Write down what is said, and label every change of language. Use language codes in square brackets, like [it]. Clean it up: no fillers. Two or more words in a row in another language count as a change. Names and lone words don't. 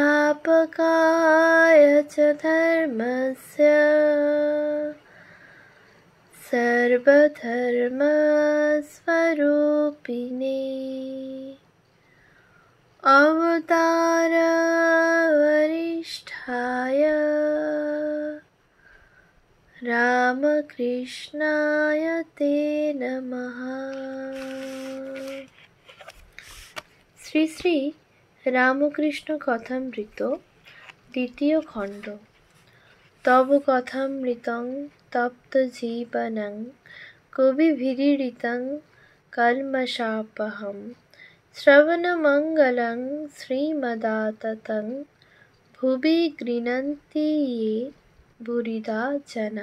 [sa] संस्थापकाय च धर्मस्य सर्वधर्मस्वरूपिणे अवतार वरिष्ठाय रामकृष्णाय ते नमः। [bn] শ্রী শ্রী রামকৃষ্ণ কথামৃত দ্বিতীয় খণ্ড। [sa] তব কথামৃতং তপ্ত জীবনং কবিভিরীড়িতং কল্মষাপহম শ্রবণমঙ্গলং শ্রীমদাততং ভুবি গৃণন্তি ये বুরিদা জনা।